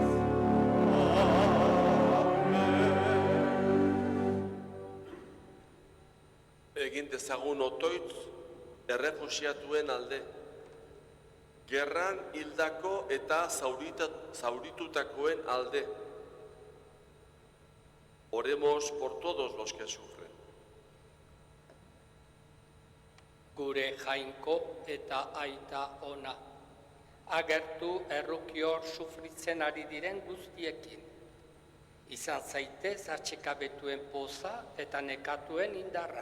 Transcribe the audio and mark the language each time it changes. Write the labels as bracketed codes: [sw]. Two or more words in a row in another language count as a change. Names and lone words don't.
[eu] Egin dezagun otoitz errefuxiatuen alde. Gerran hildako eta zauritutakoen alde. [es] Oremos por todos los que sufren. [eu] Gure jainko eta aita ona. Agertu errukior sufritzen ari diren guztiekin. Izan zaitez atxekabetuen poza eta nekatuen indarra.